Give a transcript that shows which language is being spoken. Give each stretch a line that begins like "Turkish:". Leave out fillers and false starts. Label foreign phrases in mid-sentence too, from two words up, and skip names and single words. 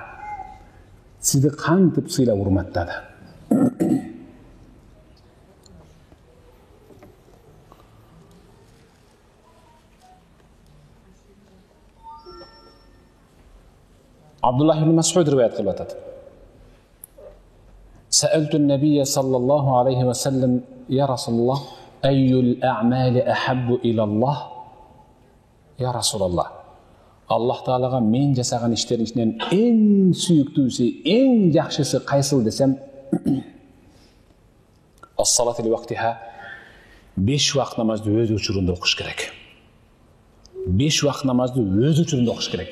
Kyrgyz: Сизди кантип сыйлап урматтады. Абдуллах ибн Мас'уд риваят кылып атат.
Arabic: سألت النبي صلى الله عليه وسلم يا رسول الله أي الأعمال أحب إلى الله يا رسول الله
Kyrgyz: Аллах Таалага мен жасаган иштердин ичинен эң сүйүктүүсү, эң жакшысы кайсыл десем,
Arabic: الصلاة لوقتها,
Kyrgyz: 5 убакыт намазды өз учурунда окуш керек. 5 убакыт намазды өз учурунда окуш керек.